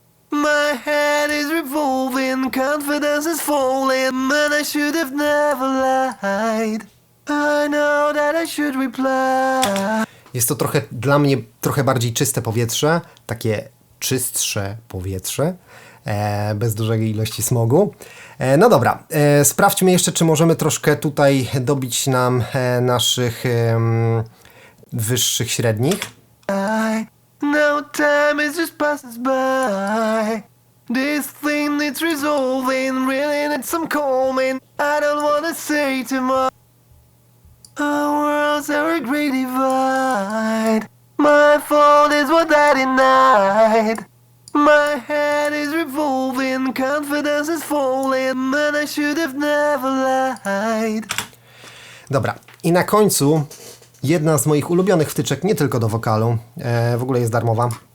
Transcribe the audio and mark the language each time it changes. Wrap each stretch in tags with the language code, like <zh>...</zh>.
<en>My head is revolving, confidence is falling, man I should have never lied. I know that I should reply.</en> <pl>Jest to trochę dla mnie trochę bardziej czyste powietrze, takie czystsze powietrze, bez dużej ilości smogu. No dobra, sprawdźmy jeszcze, czy możemy troszkę tutaj dobić nam naszych wyższych średnich.</pl> <en>No time is just passes by. This thing needs resolving, really needs some calming. I don't wanna say too much. Our worlds are a great divide. My fault is what I denied. My head is revolving, confidence is falling, man I should have never lied.</en> <pl>Dobra, i na końcu jedna z moich ulubionych wtyczek, nie tylko do wokalu, w ogóle jest darmowa.</pl>